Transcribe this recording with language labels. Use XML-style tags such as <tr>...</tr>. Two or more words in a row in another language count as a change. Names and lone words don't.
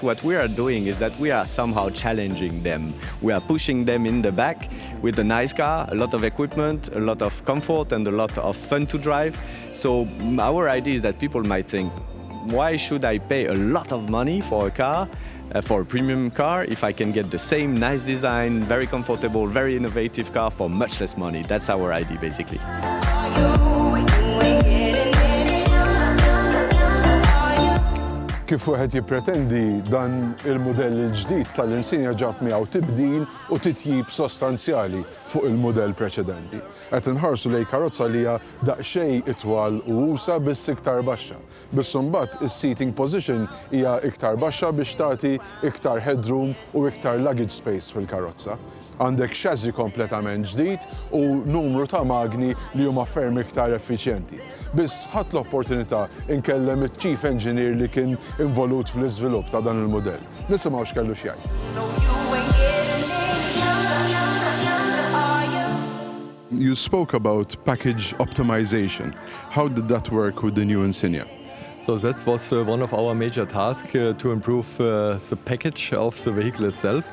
<en>What we are doing is that we are somehow challenging them. We are pushing them in the back with a nice car, a lot of equipment, a lot of comfort, and a lot of fun to drive. So our idea is that people might think, why should I pay a lot of money for a car, for a premium car, if I can get the same nice design, very comfortable, very innovative car for much less money? That's our idea, basically.</en> <mt>Kif wieħed jippretendi dan il-modell il-ġdid tal-Insignia ġab miegħu tibdil u titjib sostanzjali fuq il-modell preċedenti. Qed inħarsu lejn karozza li hija daqsxejn itwal u usa biss iktar baxxa. Biss imbagħad is-</mt> <en>seating position</en> <mt>hija iktar baxxa biex tagħti iktar headroom u iktar</mt> <en>luggage space</en> <mt>fil-karozza. Għandek xazzi kompletament ġdid u numru ta' magni li huma ferm iktar effiċjenti. Biss ħadd l-opportunità inkellem iċ-</mt> <en>Chief Engineer</en> <mt>li kien involut fl-iżvilupp ta' dan il-modell. Nisimgħu x'kellu x'jgħid.</mt> <en>You spoke about package optimization. How did that work with the new Insignia? So that was one of our major tasks to improve the package of the vehicle itself.</en>